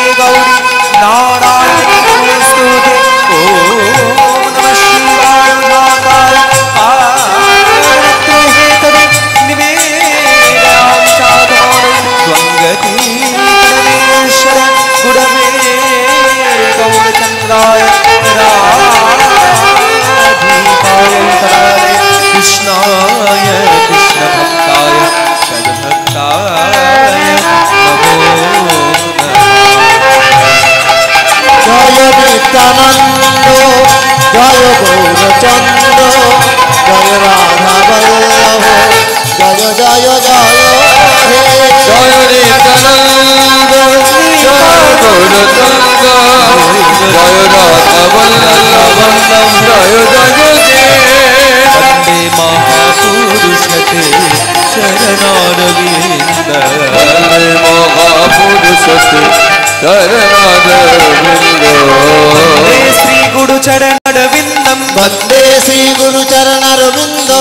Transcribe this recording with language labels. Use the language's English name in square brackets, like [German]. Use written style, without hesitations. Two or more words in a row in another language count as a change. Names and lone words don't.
[Sanskrit] गौरी नारायणे नमोऽस्तुते ॐ नमः शिवाय नाथाय पार्वतीहेतवे निवेदयामि साधनाय त्वङ्गतीतरमेश्वर गुरवे गौरचन्द्राय राधिकाय तराय कृष्णाय कृष्णभक्ताय सद्भक्ताय नमो [Bangla] জয় নিত্যানন্দ জয় গৌরচন্দ্র জয় রাধা বল্লভ জয় জয় জয় হে জয় নিত্যানন্দ জয় গৌরচন্দ্র জয় রাধা বল্লভ জয় জয় [Sanskrit] वन्दे महापुरुषते चरणारविन्द वन्दे महापुरुषते चरणारविन्द वन्दे श्री गुरु चरणरविन्दं वन्दे श्री गुरु चरणरविन्दो